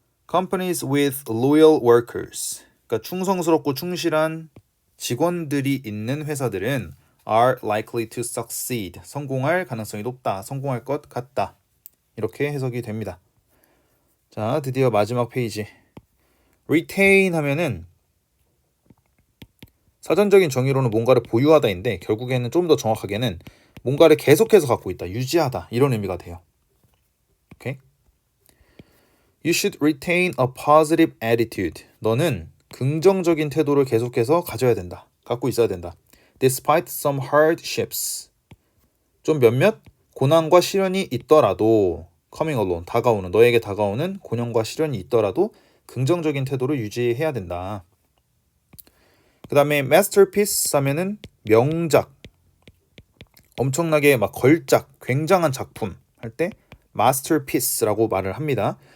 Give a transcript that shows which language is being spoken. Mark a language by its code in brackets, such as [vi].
[en] Companies with loyal workers. [ko] 그러니까 충성스럽고 충실한 직원들이 있는 회사들은 [en] are likely to succeed. [ko] 성공할 가능성이 높다. 성공할 것 같다. 이렇게 해석이 됩니다. 자, 드디어 마지막 페이지. retain 하면은 사전적인 정의로는 뭔가를 보유하다인데 결국에는 좀 더 정확하게는 뭔가를 계속해서 갖고 있다, 유지하다 이런 의미가 돼요. 오케이? [en] You should retain a positive attitude. [ko] 너는 긍정적인 태도를 계속해서 가져야 된다. 갖고 있어야 된다. [en] Despite some hardships. [ko] 좀 몇몇 고난과 시련이 있더라도 [en] coming along, [ko] 다가오는, 너에게 다가오는 고난과 시련이 있더라도 긍정적인 태도를 유지해야 된다. 그 다음에 masterpiece 하면은 명작, 엄청나게 막 걸작, 굉장한 작품 할 때 masterpiece라고 말을 합니다.